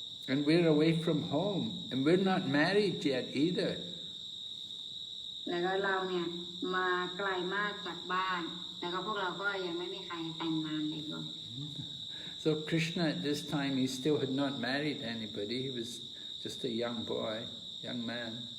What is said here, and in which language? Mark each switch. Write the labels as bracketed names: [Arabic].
[English] And we're away from home, and we're not married yet either. [Thai] แล้วก็เราเนี่ยมาไกลมากจากบ้านแล้วก็พวกเราก็ยังไม่มีใครแต่งงานเลยด้วย [English] So Krishna at this time, he still had not married anybody. He was just a young boy, young man.